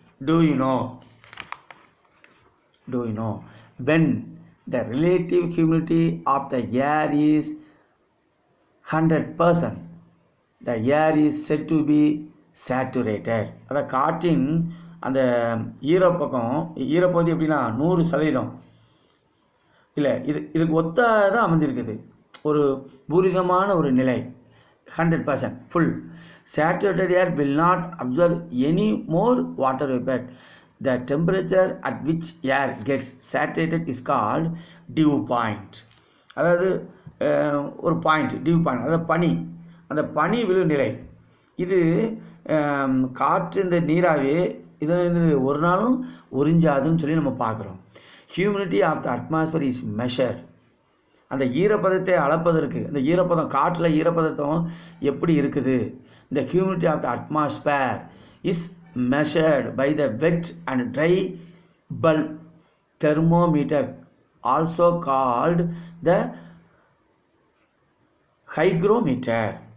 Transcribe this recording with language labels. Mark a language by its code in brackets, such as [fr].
[en] Do you know when the relative humidity of the air is 100%, the air is said to be saturated. [ta] அத காற்றின் அந்த ஈரப்பகுதி எப்படின்னா 100%. இல்லை, இதுக்கு ஒத்ததாக அமைஞ்சிருக்குது ஒரு பூரிதமான ஒரு நிலை, 100% full. [en] Saturated air will not absorb any more water vapor. The temperature at which air gets saturated is called dew point. [ta] அதாவது ஒரு பாயிண்ட், டியூ பாயிண்ட், அதாவது அந்த பனி விழும் நிலை. இது காற்று இந்த நீராவி இதை ஒரு நாளும் உறிஞ்சாதுன்னு சொல்லி நம்ம பார்க்குறோம். [en] Humidity of the atmosphere is measure. [ta] அந்த ஈரப்பதத்தை அளப்பதற்கு, அந்த ஈரப்பதம் காற்றில் ஈரப்பதம் எப்படி இருக்குது, [en] the humidity of the atmosphere is measured by the wet and dry bulb thermometer, also called the hygrometer.